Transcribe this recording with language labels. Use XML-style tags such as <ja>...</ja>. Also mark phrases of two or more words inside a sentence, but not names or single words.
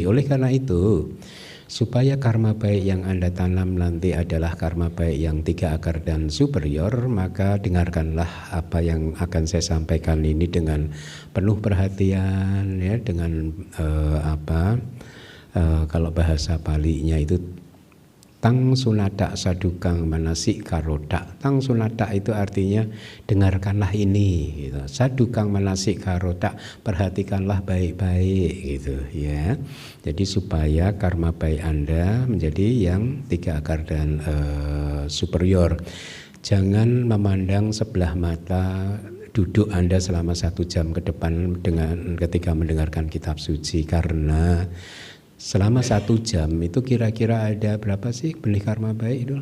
<id>Oleh karena itu, supaya karma baik yang Anda tanam nanti adalah karma baik yang 3 akar dan superior, maka dengarkanlah apa yang akan saya sampaikan ini dengan penuh perhatian, ya, dengan kalau bahasa Palinya itu</id> <pi>tang sunata sadukang manasik karoda. Tang sunata</pi> <id>itu artinya dengarkanlah ini gitu.</id> <pi>Sadukang manasik karoda,</pi> <id>perhatikanlah baik-baik gitu, ya. Jadi supaya karma baik Anda menjadi yang 3 akar dan superior. Jangan memandang sebelah mata duduk Anda selama 1 jam ke depan ketika mendengarkan kitab suci, karena selama 1 jam itu kira-kira ada berapa sih benih karma baik itu?</id>